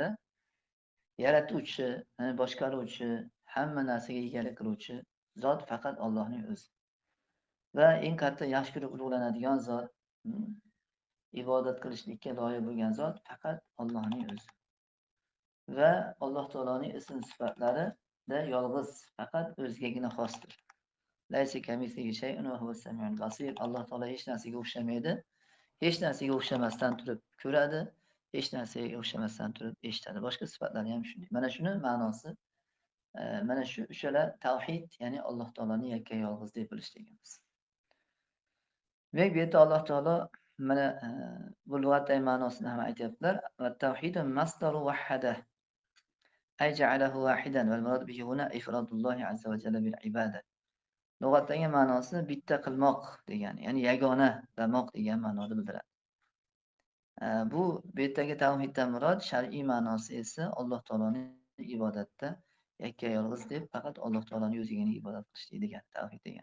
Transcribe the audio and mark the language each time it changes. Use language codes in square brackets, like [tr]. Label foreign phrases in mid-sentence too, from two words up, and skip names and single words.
[uz] Yaratuvchi, boshqaruvchi, hamma narsaga egalik qiluvchi zot faqat Allohning o'zi. Va eng katta yaxshi ko'rib ulug'lanadigan zot, ibodat qilishlikka loyiq bo'lgan zot faqat Allohning o'zi. Va Alloh taoloning ism sifatlarida yolg'iz faqat o'zigagina xosdir. [ar] ليس كمثله شيء وهو السميع البصير. [uz] Alloh taolo hech narsaga o'xshamaydi. Hech narsaga o'xshamasdan turib ko'radi, hech narsaga o'xshamasdan turib eshitadi. Boshqa sifatlari ham shunday. Mana shuni ma'nosi, mana shu uchala tavhid, ya'ni Alloh taoloni yakka yolg'iz deb bilishligimiz. Ve bu yerda Alloh taolo mana bu lug'atdagi ma'nosini ham aytyaptilar. [ar] والتوحيد مصدر وحد أي جعله واحدا والمراد به هنا إفراد الله عز وجل بالعبادة. [uz] Lug'atdagi ma'nosi bitta qilmoq degani, ya'ni yagona qilmoq degan ma'noni bildiradi. Bu yerdagi tavhiddan murod shar'iy ma'nosi esa Alloh taoloning ibodatda yakka yolg'iz deb faqat Alloh taoloning o'zigagina ibodat qilishlik degan tavhid degan.